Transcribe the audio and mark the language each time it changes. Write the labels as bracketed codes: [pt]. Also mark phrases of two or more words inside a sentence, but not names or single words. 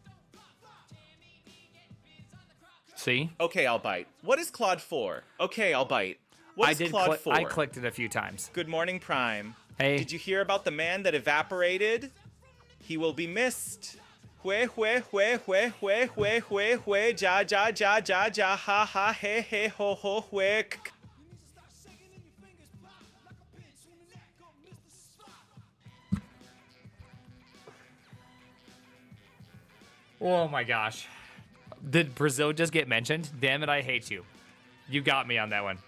[en] See? Okay, I'll bite. What is Claude 4? Okay, I'll bite. What is Claude 4? I clicked it a few times. Good morning, Prime. Hey. Did you hear about the man that evaporated? He will be missed. Hue, hue, hue, hue, hue, hue, hue, hue, ja, ja, ja, ja, ja, ha, ha, he, he, ho, ho, hue. Oh my gosh. Did Brazil just get mentioned? Damn it, I hate you. You got me on that one.